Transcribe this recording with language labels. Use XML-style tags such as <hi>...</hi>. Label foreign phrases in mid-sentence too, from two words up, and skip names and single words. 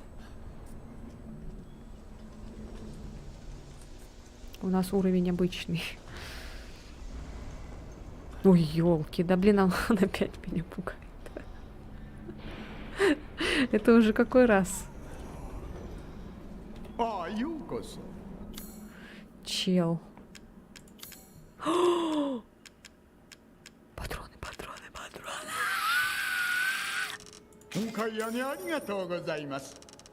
<ru>У нас уровень обычный. Ой, елки, да блин, он опять меня пугает. Это уже какой раз?</ru> <ja>ああ、ようこそ。</ja> <ru>Чел. Патроны, патроны, патроны.</ru> <ja>お買い上げありがとうございます。</ja>